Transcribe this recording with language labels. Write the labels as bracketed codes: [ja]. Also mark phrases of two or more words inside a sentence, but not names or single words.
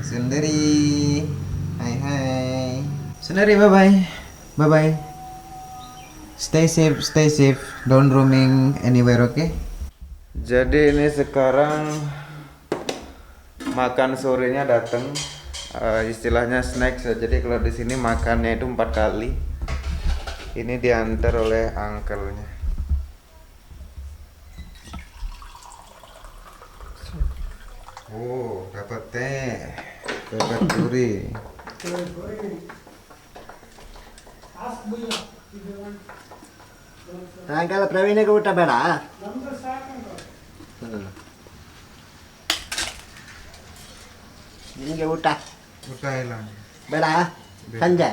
[en] Sundari, hai. Sundari, bye bye. Stay safe. Don't roaming anywhere, okay? [id] Jadi ini sekarang makan sorenya datang, istilahnya snack. Jadi kalau di sini makannya itu 4 kali. Ini diantar oleh uncle-nya. Oh, dapat teh, dapat duri. [kn] ಸಾಯಂಕಾಲ ಪ್ರವೀಣಿಗೆ ಊಟ ಬೇಡ ನಿಮಗೆ ಊಟ ಊಟ ಇಲ್ಲ ಬೇಡ ಸಂಜೆ